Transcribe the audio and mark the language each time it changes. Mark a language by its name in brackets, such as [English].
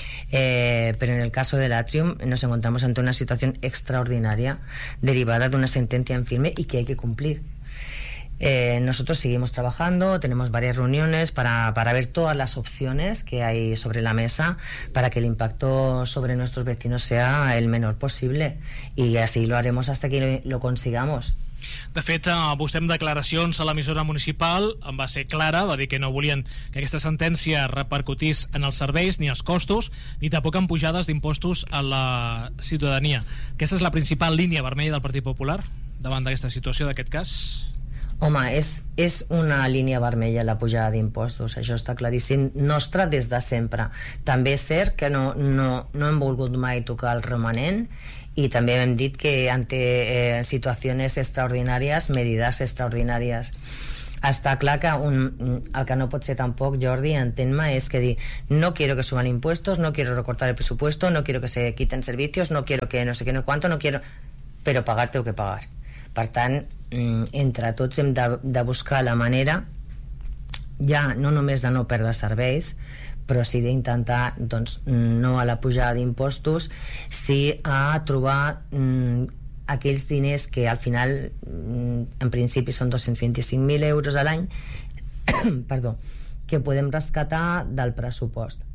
[Spanish] Pero en el caso del Atrium nos encontramos ante una situación extraordinaria derivada de una sentencia en firme y que hay que cumplir. Nosotros seguimos trabajando, tenemos varias reuniones para ver todas las opciones que hay sobre la mesa para que el impacto sobre nuestros vecinos sea el menor posible, y así lo haremos hasta que lo consigamos. [Catalan] De fet, vostè amb declaracions a l'emissora municipal en va ser clara, va dir que no volien que aquesta sentència repercutís en els serveis ni els costos, ni tampoc en pujades d'impostos a la ciutadania. Aquesta és la principal línia vermella del Partit Popular davant d'aquesta situació, d'aquest cas? Home, és una línia vermella la pujada d'impostos, això està claríssim, nostra des de sempre. També és cert que no hem volgut mai tocar el remanent, i també hem dit que ante situacions extraordinàries, medidas extraordinàries. Està clar que el que no pot ser tampoc, Jordi, entén-me, és que dir [Spanish] no quiero que suban impuestos, no quiero [Catalan] recortar el presupuesto, no quiero que se quiten servicios, no quiero que no sé qué, no cuánto, no quiero... Però [Spanish] pagar tengo que pagar. [Catalan] Per tant, entre tots hem de buscar la manera, ja no només de no perdre serveis, però sí d'intentar, doncs, no a la pujada d'impostos, sí a trobar aquells diners que al final, en principi, són 225.000 euros a l'any, perdó, que podem rescatar del pressupost.